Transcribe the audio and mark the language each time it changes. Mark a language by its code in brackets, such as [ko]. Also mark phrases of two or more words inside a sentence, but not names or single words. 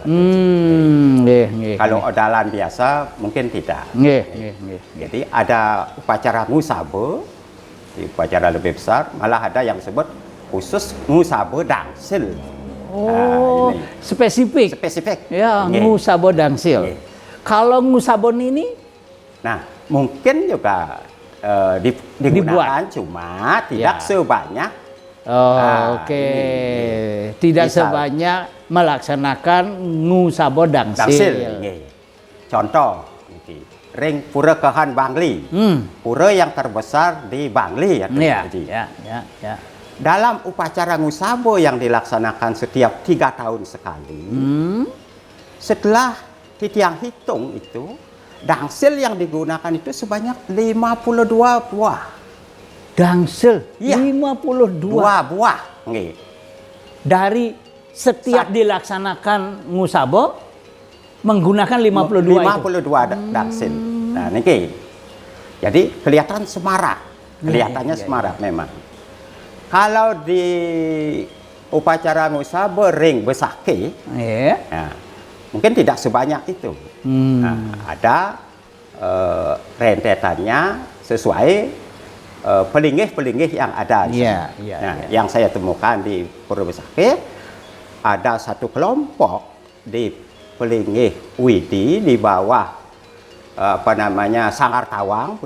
[id] Kalau odalan biasa mungkin tidak. Jadi ada upacara ngusabe, di upacara lebih besar, malah ada yang disebut khusus ngusabe dangsil. Oh, ini. spesifik. Spesifik. Ya, Nggih. ngusabo dangsil. Nggih. Kalau ngusabon ini Nah, mungkin juga digunakan, cuma tidak Ya. sebanyak. oke. ini. Tidak Misal. sebanyak melaksanakan ngusabo Dangsil. dangsil. Nggih. Contoh, ini, ring Pura Kehan Bangli. Pura yang terbesar di Bangli. Ya, Haji. ya. Dalam upacara ngusabo yang dilaksanakan setiap 3 tahun sekali, setelah Titiang hitung itu, dangsil yang digunakan itu sebanyak 52 buah. Dangsil Iya. 52. 2 buah. Nggih. Dari setiap dilaksanakan ngusabo menggunakan 52 itu. 52 dangsil. Nah, niki. Jadi kelihatan semarak. Kelihatannya iya. semarak memang. Kalau di upacara ngusa bering besake, Ya. nah, mungkin tidak sebanyak itu. Nah, ada rentetannya sesuai pelinggih-pelinggih yang ada. di Iya, sana. iya, Nah, iya. yang saya temukan di Pura Besake ada satu kelompok di pelinggih Widi di bawah apa namanya Sanggar Tawang pun